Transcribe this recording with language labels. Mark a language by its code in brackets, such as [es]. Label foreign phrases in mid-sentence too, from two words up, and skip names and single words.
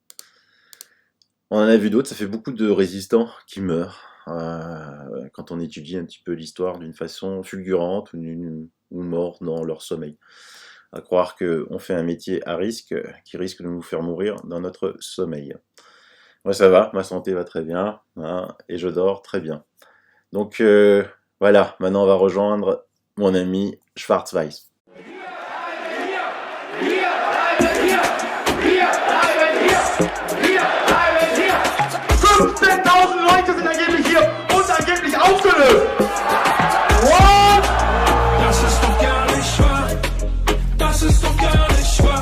[fr] On en a vu d'autres, ça fait beaucoup de résistants qui meurent quand on étudie un petit peu l'histoire d'une façon fulgurante ou morts dans leur sommeil. À croire qu'on fait un métier à risque qui risque de nous faire mourir dans notre sommeil. Moi ça va, ma santé va très bien, hein, et je dors très bien. Donc voilà, maintenant on va rejoindre mon ami Schwarzweiss. [de] 15.000 Leute sind angeblich hier und angeblich aufgelöst. [en] What? [de] Das ist doch gar nicht wahr. Das ist doch gar nicht wahr.